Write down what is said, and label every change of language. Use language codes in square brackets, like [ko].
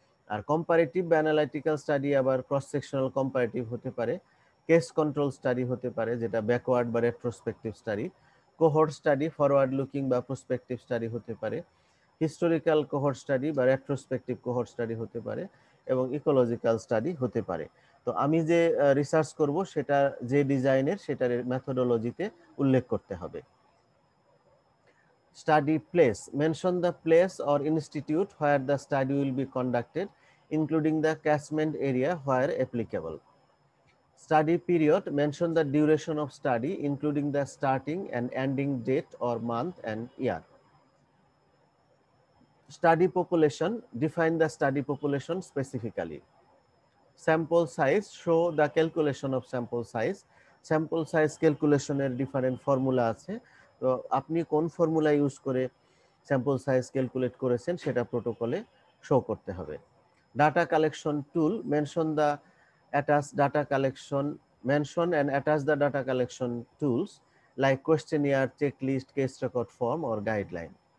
[bn] আর comparative বা analytical study আবার cross sectional comparative হতে পারে, কেস কন্ট্রোল স্টাডি হতে পারে যেটা ব্যাকওয়ার্ড বা retrospective study, cohort study forward looking বা প্রসপেক্টিভ স্টাডি হতে পারে, হিস্টোরিক্যাল কোহর্ট স্টাডি বা রেট্রোস্পেক্টিভ কোহর্ট স্টাডি হতে পারে এবং ইকোলজিক্যাল স্টাডি হতে পারে। তো আমি যে রিসার্চ করব সেটা যে ডিজাইনের সেটার মেথোডোলজিতে উল্লেখ করতে হবে। [en] Study place. Mention the place or institute where the study will be conducted, including the catchment area where applicable. Study period. Mention the duration of study, including the starting and ending date or month and year. Study population. Define the study population specifically. Sample size. Show the calculation of sample size. [bn] Sample size calculation এর different formula আছে। তো আপনি কোন formula use করে sample size calculate করেছেন সেটা প্রোটোকলে show করতে হবে। [en] Data collection tool. Mention the attach data collection mention and attach the data collection tools like questionnaire, checklist, case record form or guideline.